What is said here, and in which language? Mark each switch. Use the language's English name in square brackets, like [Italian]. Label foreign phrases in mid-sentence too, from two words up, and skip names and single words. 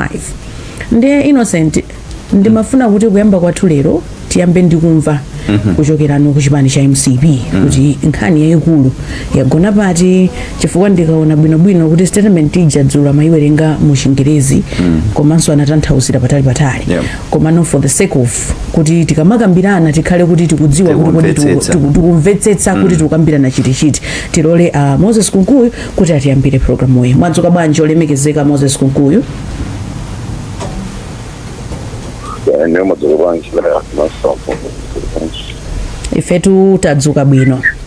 [Nyanja] Ndiye Innocent, ndimafuna kuti kuyamba kwathu lero tiyambe ndikumva kuchokerano ku chipani cha MCP kuti nkhani yayikulu yagona pati, chifukwa ndikaona bwinobwino kuti statement ija dzulo amayiwerenga mu Chingerezi komanso anatanthauzira patali koma no [English] for the sake of [Nyanja] kuti tikamakambirana tikhale kuti tikudziwa kuti tikumvetsetsa kuti tikukambirana chiti tilole Moses Kunkuyu kuti atiyambire programu iyi. Mwadzuka bwanji olemekezeka Moses Kunkuyu? Ifetu tadzuka bwino.